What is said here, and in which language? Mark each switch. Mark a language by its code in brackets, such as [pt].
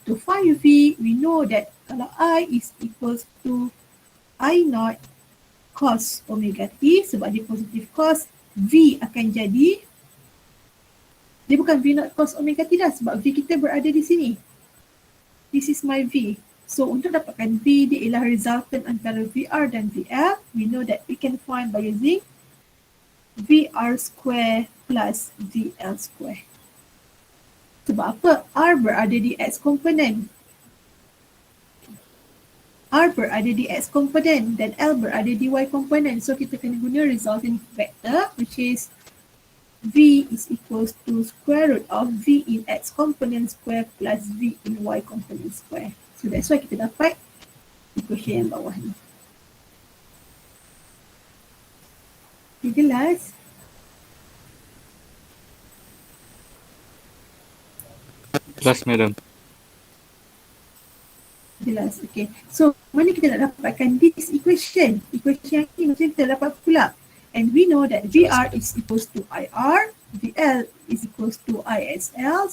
[en] To find V, we know that kalau I is equals to I naught cos omega t, [ms] sebab dia positive cos, V akan jadi, dia bukan [en] V naught cos omega t [ms] dah sebab V kita berada di sini. [en] This is my V. [ms] So untuk dapatkan V, dia ialah resultant antara VR dan VL. [en] We know that we can find by using VR square plus VL square. [ms] Sebab apa? R berada di X komponen. R berada di X komponen dan L berada di Y komponen. [en] So [ms] kita kena guna [en] resulting vector, which is V is equals to square root of V in X component square plus V in Y component square. So that's why [ms] kita dapat equation yang bawah ni. Okay, jelas? Jelas, madam. Jelas, okay. So, mana kita nak dapatkan this equation? Equation yang ni macam kita dapat pula. [en] And we know that VR is equals to IR, VL is equals to ISL.